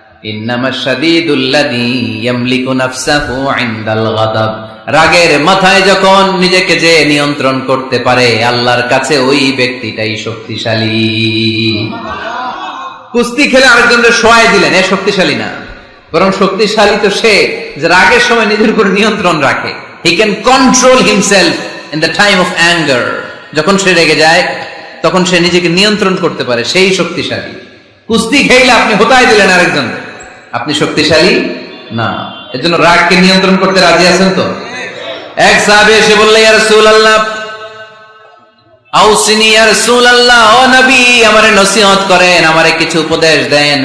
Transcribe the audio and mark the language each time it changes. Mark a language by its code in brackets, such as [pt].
[ar] ইন্নামাশ শাদীদুল্লাযী ইয়ামলিকু নাফসাহু ইনদাল গাদাব, [bn] রাগের মাথায় যখন নিজেকে যে নিয়ন্ত্রণ করতে পারে আল্লাহর কাছে ওই ব্যক্তিটাই শক্তিশালী। কুস্তি খেলে আরেকজনকে শোয়াই দিলেন, এ শক্তিশালী না। বরং শক্তিশালী তো সে যে রাগের সময় নিজের উপর নিয়ন্ত্রণ রাখে। [en] He can control himself in the time of anger. [bn] যখন সে রেগে যায় তখন সে নিজেকে নিয়ন্ত্রণ করতে পারে, সেই শক্তিশালী। কুস্তি খেলে আপনি হতায় দিলেন আরেকজন, আপনি শক্তিশালী না। এজন্য রাগকে নিয়ন্ত্রণ করতে রাজি আছেন তো? এক সাহাবী এসে বললেন, [ar] ইয়া রাসূলুল্লাহ, আউসিনি ইয়া রাসূলুল্লাহ, [bn] ও নবী আমারে নসিহত করেন, আমারে কিছু উপদেশ দেন।